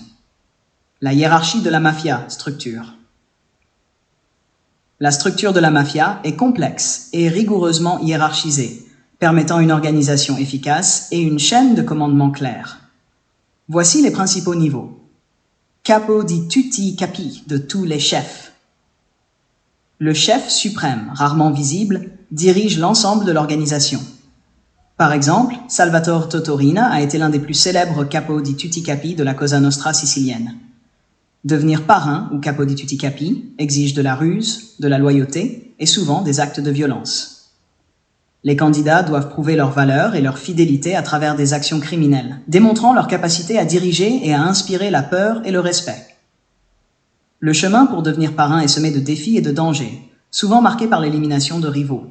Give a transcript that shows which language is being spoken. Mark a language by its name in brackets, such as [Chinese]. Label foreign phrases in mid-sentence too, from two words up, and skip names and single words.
[French] La hiérarchie de la mafia, structure. La structure de la mafia est complexe et rigoureusement hiérarchisée, permettant une organisation efficace et une chaîne de commandement claire. Voici les principaux niveaux. [Italian] Capo di tutti capi, [French] de tous les chefs. Le chef suprême, rarement visible, dirige l'ensemble de l'organisation. Par exemple, Salvatore Totorina a été l'un des plus célèbres [Italian] capo di tutti capi [French] de la Cosa Nostra sicilienne. Devenir parrain ou [Italian] capo di tutti capi [French] exige de la ruse, de la loyauté et souvent des actes de violence. Les candidats doivent prouver leur valeur et leur fidélité à travers des actions criminelles, démontrant leur capacité à diriger et à inspirer la peur et le respect. Le chemin pour devenir parrain est semé de défis et de dangers, souvent marqué par l'élimination de rivaux.